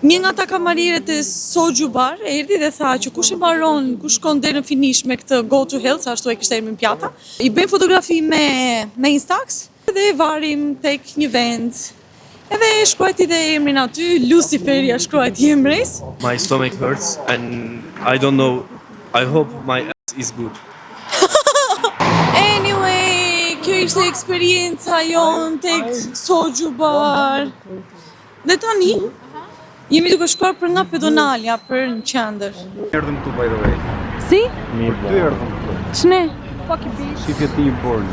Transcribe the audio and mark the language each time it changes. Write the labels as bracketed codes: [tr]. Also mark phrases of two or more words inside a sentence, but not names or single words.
[sq] Një nga ta kamariret e Soju Bar erdhi dhe tha që kush e mbaron, kush shkon deri në finish me këtë Go to Hell, sa ashtu e kishte emrin pjata, i bëjmë fotografi me Instax dhe e varim tek një vend. Edhe shkruajti dhe emrin aty, Luciferi shkruajti emres. [en] My stomach hurts and I don't know. I hope my ass is good. Anyway, [sq] kjo ishte eksperienca jon tek Soju Bar. Dhe tani jemi duke shkuar për nga pedonalja për në qendër. Erdhëm këtu [en] by the way. [sq] Si? Mirë. Ty erdhëm këtu. Ç'ne? Shifje ti i borën.